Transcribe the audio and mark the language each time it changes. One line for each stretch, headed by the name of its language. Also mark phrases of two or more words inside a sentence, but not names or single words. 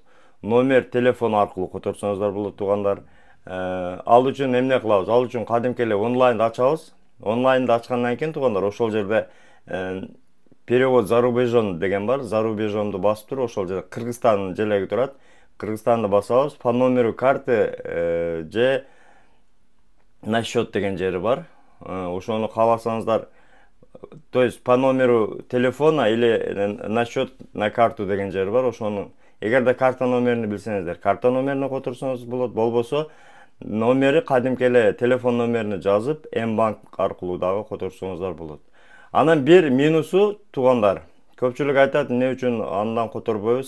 Kyrgyz: Номер телефон аркылуу которсоңуздар болот туугандар. Ал үчүн эмне кылабыз? Ал үчүн кадимки эле онлайнды ачабыз. Онлайнды ачкандан кийин туугандар, ошол жерде
Russian: перевод за рубежон
Kyrgyz: деген бар.
Russian: За рубежонду
Kyrgyz: басып туруп, ошол жерде Кыргызстандын желеги турат. Кыргызстанды басабыз,
Russian: по номеру карты же на счет
Kyrgyz: деген жери бар. Ошону кааласаңыздар,
Russian: то есть по номеру телефона или на счет на карту
Kyrgyz: деген жери бар. Ошону эгерде карта номерин билсеңиздер, карта номерине которсоңуз болот. Болбосо номери кадимки эле телефон номерини жазып, М-банк аркылуу дагы которсоңуздар болот. Анан бир минусу туугандар, көпчүлүк айтат, эмне үчүн андан которбойбуз?